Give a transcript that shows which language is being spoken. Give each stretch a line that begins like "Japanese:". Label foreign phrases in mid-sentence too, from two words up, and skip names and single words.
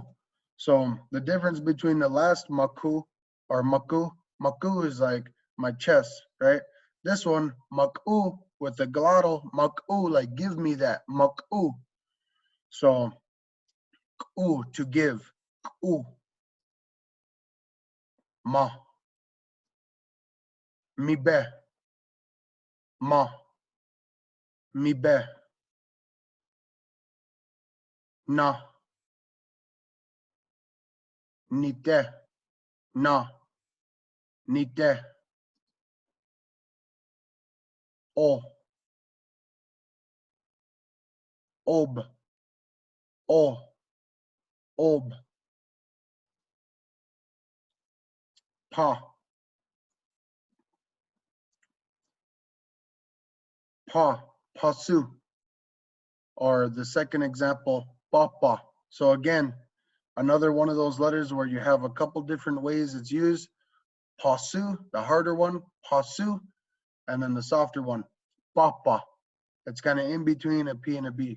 English: So the difference between the last maku or maku, maku is like my chest, right? This one, maku, with the glottal, maku, like give me that, maku. So, ku, to give, ku, ma, mi be, ma, mi be, na, ni te, na, ni te, o, ob, o, ob, pa, pa, pasu, or the second example, papa. So again, another one of those letters where you have a couple different ways it's used. Pasu, the harder one, pasu, and then the softer one, papa. It's kind of in between a P and a B.